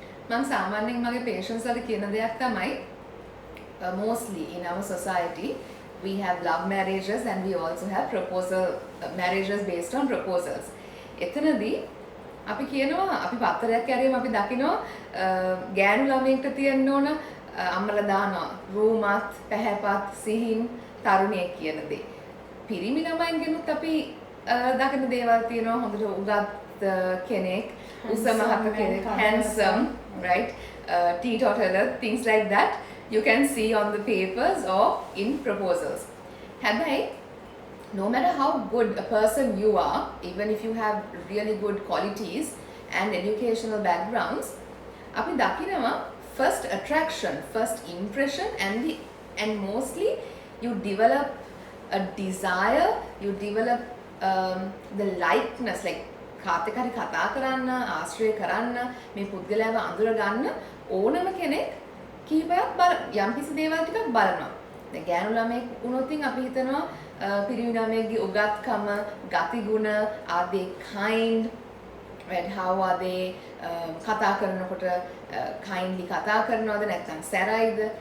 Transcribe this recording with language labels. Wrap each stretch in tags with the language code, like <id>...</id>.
<si>මම සාමාන්‍යයෙන් මගේ patients වලට කියන දෙයක් තමයි</si> <en>mostly in our society we have love marriages and we also have proposal marriages based on proposals.</en> <si>එතනදී අපි කියනවා අපි පත්තරයක් ඇරියම අපි දකිනවා ගෑනු ළමයෙක්ට තියෙන්න ඕන අම්මලා දානවා රූමත් පැහැපත් සිහින් තරුණියෙක් කියන දේ. පිරිමි ළමයින්ගෙනුත් අපි දකින දේවල් තියෙනවා හොඳට උගත් කෙනෙක්, උස මහත් කෙනෙක්, handsome,</si> <en>right? Teetotaler, things like that you can see on the papers or in proposals.</en> <si>හැබැයි</si> <en>no matter how good a person you are, even if you have really good qualities and educational backgrounds,</en> <si>අපි දකිනවා</si> <en>first attraction, first impression and mostly you develop a desire, you develop the likeness, like</en> <si>කාට හරි කතා කරන්න, ආශ්‍රය කරන්න, මේ පුද්ගලයාව අඳුර ගන්න ඕනම කෙනෙක් කීපයක් යම්කිසි දේවල් ටිකක් බලනවා. දැන් ගෑනු ළමයෙක් වුණොත් අපි හිතනවා පිරිමි ළමයෙක්ගේ උගත්කම, ගතිගුණ,</si> <en>are they kind, right? How are they</en> <si>කතා කරනකොට kindly කතා කරනවද නැත්නම් සැරයිද?</si>